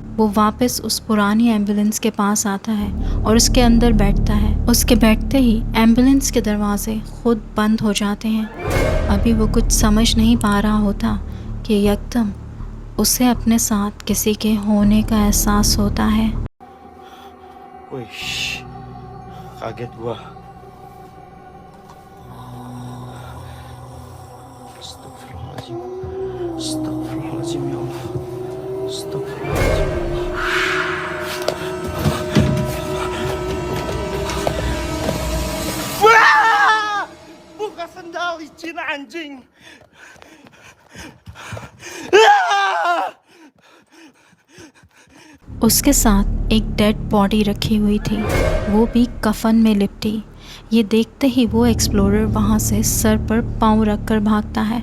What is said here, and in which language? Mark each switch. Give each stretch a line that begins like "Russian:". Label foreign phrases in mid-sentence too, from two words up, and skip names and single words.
Hindi: वो वापस उस पुरानी एम्बुलेंस के पास आता है और उसके अंदर बैठता है। उसके बैठते ही एम्बुलेंस के दरवाजे खुद बंद हो जाते हैं। अभी वो कुछ समझ नहीं पा रहा होता कि यकदम उसे अपने साथ किसी के होने का एहसास होता है।
Indonesian: Kaget gua.
Arabic: Astagfirullahaladzim. أستغفر الله العظيم يا الله. أستغفر الله العظيم يا الله.
Indonesian: Wah! Buka sendal licin anjing.
Hindi: उसके साथ एक डेड बॉडी रखी हुई थी, वो भी कफन में लिपटी। ये देखते ही वो एक्सप्लोरर वहाँ से सर पर पाँव रखकर भागता है।